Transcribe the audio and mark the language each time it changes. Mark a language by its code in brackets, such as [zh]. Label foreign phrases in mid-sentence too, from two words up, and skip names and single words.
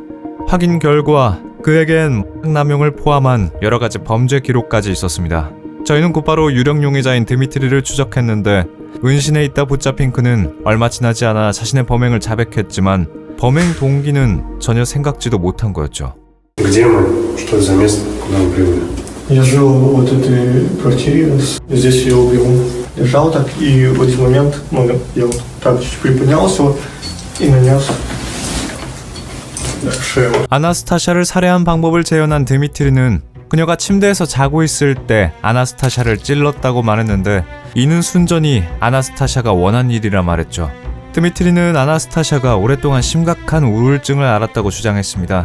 [ko] 확인 결과 그에겐 남용을 포함한 여러 가지 범죄 기록까지 있었습니다. 저희는 곧바로 유력 용의자인 드미트리를 추적했는데 은신에 있다 붙잡힌 그는 얼마 지나지 않아 자신의 범행을 자백했지만 범행 동기는 전혀 생각지도 못한 거였죠. [ru] Где мы? Что это за место? Куда мы прибыли? Я жил в вот этой квартире, здесь я убил. Лежал так, и в один момент я вот так чуть приподнялся вот, и нанес в шею. [ko] 아나스타샤를 살해한 방법을 재현한 드미트리는 그녀가 침대에서 자고 있을 때 아나스타샤를 찔렀다고 말했는데 이는 순전히 아나스타샤가 원한 일이라 말했죠. 드미트리는 아나스타샤가 오랫동안 심각한 우울증을 앓았다고 주장했습니다.